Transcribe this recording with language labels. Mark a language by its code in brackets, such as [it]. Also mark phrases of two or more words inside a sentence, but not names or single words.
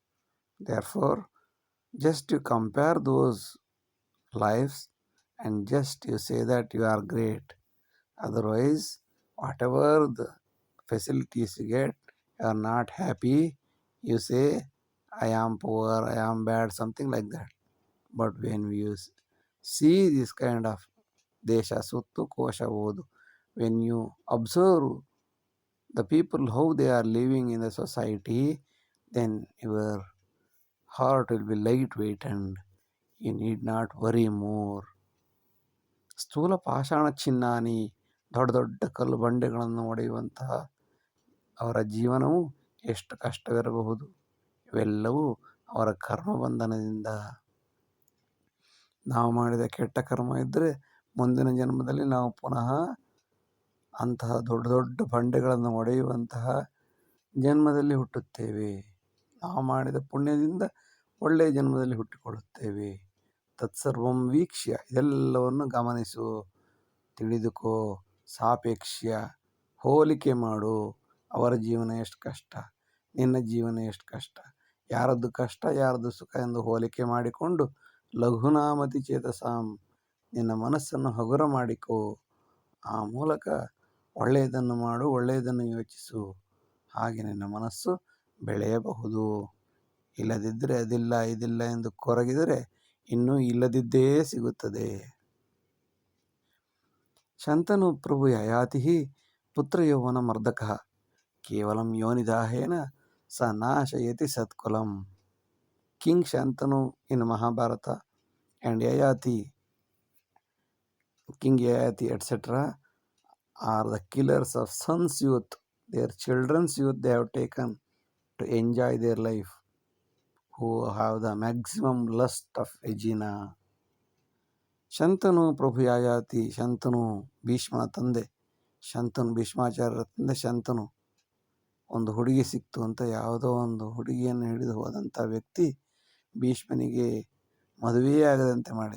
[en] Therefore, just to compare those lives and just you say that you are great. Otherwise, whatever the facilities you get, you are not happy. You say, I am poor, I am bad, something like that. But when you see this kind of [kn] ದೇಶ ಸುತ್ತು ಕೋಶ ಓದು, [en] when you observe the people how they are living in the society, then your heart will be lightweight and you need not worry more. [sa] ಸ್ಥೂಲ ಪಾಷಾಣ ಚಿನ್ನಾನಿ, [kn] ದೊಡ್ಡ ದೊಡ್ಡ ಕಲ್ಲು ಬಂಡೆಗಳನ್ನು ಒಡೆಯುವಂತಹ ಅವರ ಜೀವನವು ಎಷ್ಟು ಕಷ್ಟವಿರಬಹುದು. ಇವೆಲ್ಲವೂ ಅವರ ಕರ್ಮ ಬಂಧನದಿಂದ. ನಾವು ಮಾಡಿದ ಕೆಟ್ಟ ಕರ್ಮ ಇದ್ದರೆ ಮುಂದಿನ ಜನ್ಮದಲ್ಲಿ ನಾವು ಪುನಃ ಅಂತಹ ದೊಡ್ಡ ದೊಡ್ಡ ಬಂಡೆಗಳನ್ನು ಒಡೆಯುವಂತಹ ಜನ್ಮದಲ್ಲಿ ಹುಟ್ಟುತ್ತೇವೆ. ನಾವು ಮಾಡಿದ ಪುಣ್ಯದಿಂದ ಒಳ್ಳೆಯ ಜನ್ಮದಲ್ಲಿ ಹುಟ್ಟಿಕೊಳ್ಳುತ್ತೇವೆ. [sa] ತತ್ಸರ್ವಂ ವೀಕ್ಷ್ಯ, [kn] ಇದೆಲ್ಲವನ್ನು ಗಮನಿಸು, ತಿಳಿದುಕೋ. ಸಾಪೇಕ್ಷ್ಯ, ಹೋಲಿಕೆ ಮಾಡು. ಅವರ ಜೀವನ ಎಷ್ಟು ಕಷ್ಟ, ನಿನ್ನ ಜೀವನ ಎಷ್ಟು ಕಷ್ಟ, ಯಾರದ್ದು ಕಷ್ಟ ಯಾರದ್ದು ಸುಖ ಎಂದು ಹೋಲಿಕೆ ಮಾಡಿಕೊಂಡು [sa] ಲಘುನಾಮತಿ ಚೇತಸಾಂ, [kn] ನಿನ್ನ ಮನಸ್ಸನ್ನು ಹಗುರ ಮಾಡಿಕೋ. ಆ ಮೂಲಕ ಒಳ್ಳೆಯದನ್ನು ಮಾಡು, ಒಳ್ಳೆಯದನ್ನು ಯೋಚಿಸು. ಹಾಗೆ ನಿನ್ನ ಮನಸ್ಸು ಬೆಳೆಯಬಹುದು. ಇಲ್ಲದಿದ್ದರೆ ಅದಿಲ್ಲ ಇದಿಲ್ಲ ಎಂದು ಕೊರಗಿದರೆ ಇನ್ನೂ ಇಲ್ಲದಿದ್ದೇ ಸಿಗುತ್ತದೆ. [sa] ಶಂತನು ಪ್ರಭು ಯಯಾತಿ ಪುತ್ರ ಯೌವನ ಮರ್ದಕ ಕೇವಲಂ ಯೋನಿದಾಹೇನ ಸ ನಾಶಯತಿ ಸತ್ಕುಲಂ. [en] King Shantanu in Mahabharata and King Yayati etc. are the killers of sons' youth. Their children's youth they have taken to enjoy their life, who have the maximum lust of Regina. [kn] ಶಂತನು ಪ್ರಭು ಯಯಾತಿ, ಶಂತನು ಭೀಷ್ಮನ ತಂದೆ, ಶಂತನು ಭೀಷ್ಮಾಚಾರ್ಯರ ತಂದೆ. ಶಂತನು ಒಂದು ಹುಡುಗಿ ಸಿಕ್ತು ಅಂತ ಯಾವುದೋ ಒಂದು ಹುಡುಗಿಯನ್ನು ಹಿಡಿದು ಹೋದಂಥ ವ್ಯಕ್ತಿ ಭೀಷ್ಮನಿಗೆ ಮದುವೆಯೇ ಆಗದಂತೆ ಮಾಡಿದ.